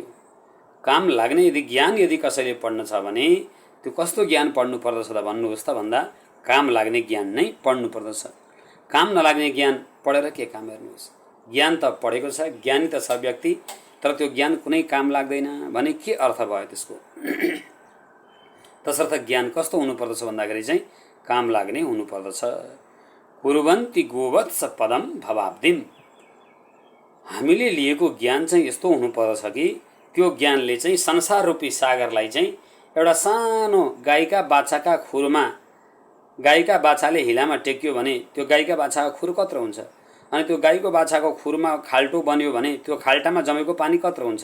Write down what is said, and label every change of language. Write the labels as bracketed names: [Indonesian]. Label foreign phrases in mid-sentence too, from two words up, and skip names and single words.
[Nepali] काम लाग्ने यदि ज्ञान यदि कसैले पढ्न छ भने त्यो कस्तो ज्ञान पढ्नु पर्दछ त भन्नुहोस् त भन्दा काम लाग्ने ज्ञान नै पढ्नु पर्दछ। काम नलाग्ने ज्ञान पढेर के काम? हेर्नुहोस्, ज्ञान त पढेको छ, ज्ञानी त छ व्यक्ति, तर त्यो ज्ञान कुनै काम लाग्दैन भने के अर्थ भयो त्यसको? तसर्थ ज्ञान कस्तो हुनुपर्दछ भन्दाखेरि चाहिँ काम लाग्ने हुनुपर्दछ। [Sanskrit] कुर्वन्ति गोवत्स पदम भवाब्दिम, [Nepali] हामीले लिएको ज्ञान चाहिँ यस्तो हुनुपर्दछ कि त्यो ज्ञानले चाहिँ संसार रूपी सागरलाई चाहिँ एउटा सानो गाईका बाछाका खुरमा, गाईका बाछाले हिलामा टेक्यो भने त्यो गाईका बाछाको खुर कत्रो हुन्छ? अनि त्यो गाईको बाछाको खुरमा खाल्टो बन्यो भने त्यो खाल्टामा जमेको पानी कत्रो हुन्छ?